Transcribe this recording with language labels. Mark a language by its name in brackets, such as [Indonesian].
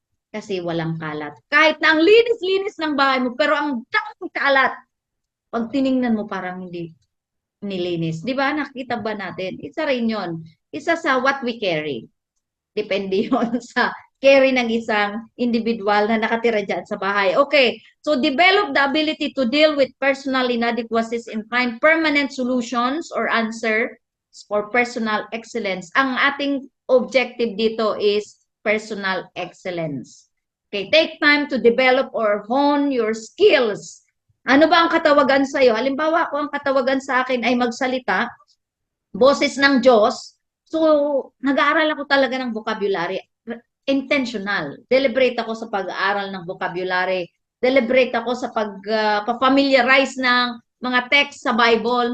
[Filipino] Kasi walang kalat. Kahit na ang linis-linis ng bahay mo, pero ang daming kalat, pag tiningnan mo parang hindi nilinis. Di ba? Nakita ba natin? Isa rin yun. Isa sa what we carry. Depende yun sa carry ng isang individual na nakatira dyan sa bahay. [English] Okay, so develop the ability to deal with personal inadequacies and find permanent solutions or answers for personal excellence. [Filipino] Ang ating objective dito [English] is personal excellence. Okay, take time to develop or hone your skills. [Filipino] Ano ba ang katawagan sa iyo? Halimbawa, kung ang katawagan sa akin ay magsalita, boses ng Diyos, so nag-aaral ako talaga ng vocabulary. Intentional. Deliberate ako sa pag-aaral ng vocabulary. Deliberate ako sa pag-familiarize ng mga text sa Bible.